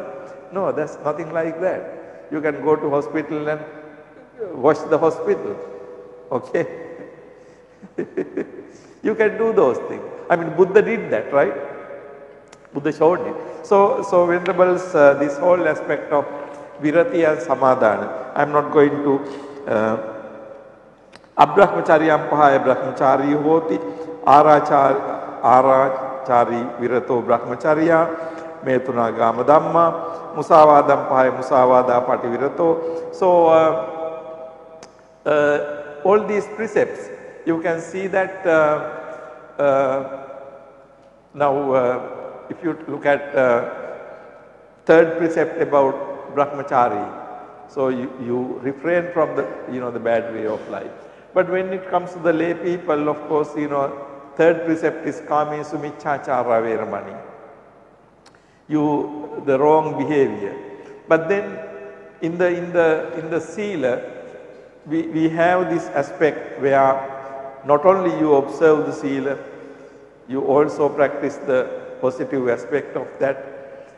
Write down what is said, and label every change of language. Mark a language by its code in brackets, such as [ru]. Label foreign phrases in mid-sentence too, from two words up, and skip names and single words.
[en] No, that's nothing like that. You can go to hospital and wash the hospital. Okay? You can do those things. I mean, Buddha did that, right? Buddha showed it. So Venerables, this whole aspect of virati and samadhana, I am not going to [pi] abrahmacharyam pahaya brahmachari hoti arachari virato brahmacharya metuna gama dhamma musavadam pahaya musavada pati virato. [en] So all these precepts, you can see that now if you look at third precept about brahmachari, so you refrain from the bad way of life. But when it comes to the lay people, of course, third precept is [pi] kami sumichachara veramani, [en] the wrong behavior. But then in the sila, we have this aspect where not only you observe the sila, you also practice the positive aspect of that.